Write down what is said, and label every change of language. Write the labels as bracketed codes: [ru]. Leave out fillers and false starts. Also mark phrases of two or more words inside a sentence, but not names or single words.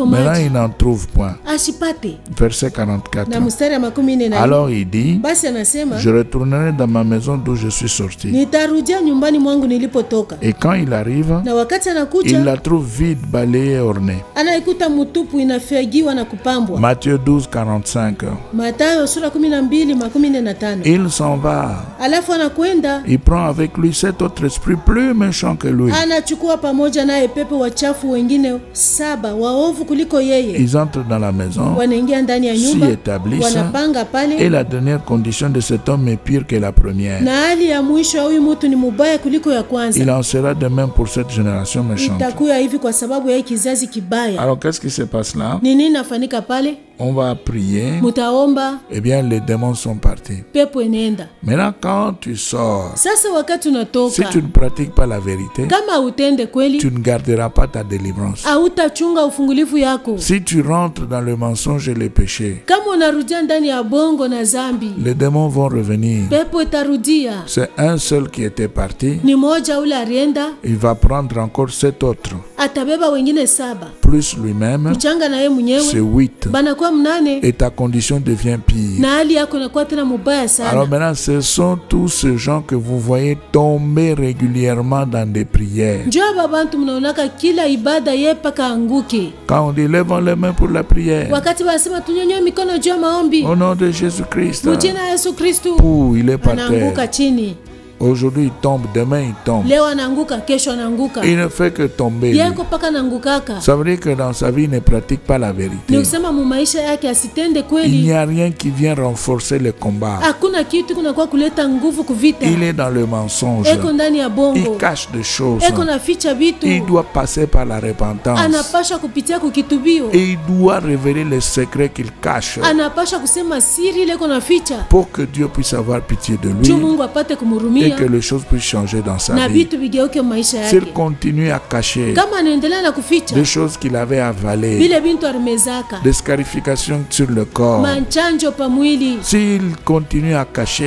[fr] Maintenant, [sw] maji, [fr] il n'en trouve point. [sw] ashipate. [fr] Verset 44. [sw] Na mstari ya 14, [fr] Alors il dit, [sw] basi anasema [fr] je retournerai dans ma maison d'où je suis sorti. [sw] nitarudia nyumbani mwangu nilipotoka. [fr] Et quand il arrive, [sw] Na wakati [fr] il [sw] anakuja [fr] la trouve vide, balayée et ornée. [sw] anaikuta mutupu inafyagiwa na kupambwa. [fr] Matthieu 12, 45. [sw] Mathayo sura 12:45. [fr] Il s'en va. [sw] Alafu anakwenda [fr] Il prend avec lui 7 autres esprits plus méchants que lui. [sw] anachukua pamoja naye pepo wachafu wengine 7 waovu kuliko yeye, [fr] Ils entrent dans la maison, [sw] wanaingia ndani ya [fr] s'y [sw] nyumba, [fr] établissent, [sw] wanapanga [fr] et [sw] pale, [fr] la dernière condition de cet homme est pire que la première. [sw] na hali ya mwisho ya huyu mtu ni mubaya kuliko ya [fr] Il [sw] kwanza. [fr] en sera de même pour cette génération méchante. [sw] Itakuwa hivi kwa sababu ya hii kizazi kibaya. [fr] Alors qu'est-ce qui se passe là? [sw] Ni nini nafanyika pale? [fr] On va prier, [sw] Mutaomba, [fr] eh bien les démons sont partis. [sw] pepo inaenda. [fr] Maintenant quand tu sors, [sw] Sasa wakati [fr] si [sw] unatoka, [fr] tu ne pratiques pas la vérité, [sw] kama utende kweli, [fr] tu ne garderas pas ta délivrance. [sw] hautachunga ufungulifu yako. [fr] Si tu rentres dans le mensonge et le péché, [sw] Kama unarudia ndani ya bongo na zambi, [fr] les démons vont revenir. [sw] pepo itarudia. [fr] C'est un seul qui était parti, [sw] Ni moja ule alienda, [fr] il va prendre encore 7 autres, [sw] atabeba wengine 7, [fr] plus lui-même, [sw] kuchanga na yeye [fr] c'est [sw] mwenyewe, 8. banakuwa 8, [fr] Et ta condition devient pire. [sw] na hali yako inakuwa tena mubaya [fr] Alors [sw] sana. [fr] maintenant, ce sont tous ces gens que vous voyez tomber régulièrement dans des prières. [sw] Njoo hapa bantu mnaonaka kila ibada ye paka anguke. [fr] Quand on dit levons les mains pour la prière, [sw] Wakati wanasema tunyonyoe mikono juu ya maombi, [fr] au nom de Jésus-Christ, [sw] mjina ya Yesu Kristu, [fr] il est par terre. [sw] anaanguka chini. [fr] Aujourd'hui, il tombe, demain, il tombe. [sw] Leo anaanguka, kesho anaanguka, [fr] Il ne fait que tomber. lui. [sw] yeko paka anaangukaka. [fr] Ça veut dire que dans sa vie, il ne pratique pas la [sw] Ni [fr] vérité. [sw] kusema mu maisha yake asitende [fr] Il n'y [sw] kweli. [fr] a rien qui vient renforcer le combat. [sw] Hakuna kitu kunakuwa kuleta nguvu kuvita. [fr] Il est dans le mensonge. [sw] Eko ndani ya [fr] Il [sw] bongo, [fr] cache des choses. [sw] eko naficha vitu, [fr] Il doit passer par la repentance. [sw] anapasha kupitia kukitubio, [fr] Et il doit révéler les secrets qu'il cache [sw] anapasha kusema siri ile eko naficha, [fr] pour que Dieu puisse avoir pitié de [sw] juu [fr] lui [sw] Mungu apate [fr] et [sw] kumhurumia [fr] que les choses puissent changer dans sa [sw] na [fr] vie. [sw] vitu vigeuke maisha [fr] S'il [sw] yake. [fr] continue à cacher [sw] Kama anaendelea na kuficha [fr] des choses qu'il avait avalées, [sw] vile bintu arimezaka, [fr] des scarifications sur le corps, [sw] manchanjo pa mwili, [fr] s'il continue à cacher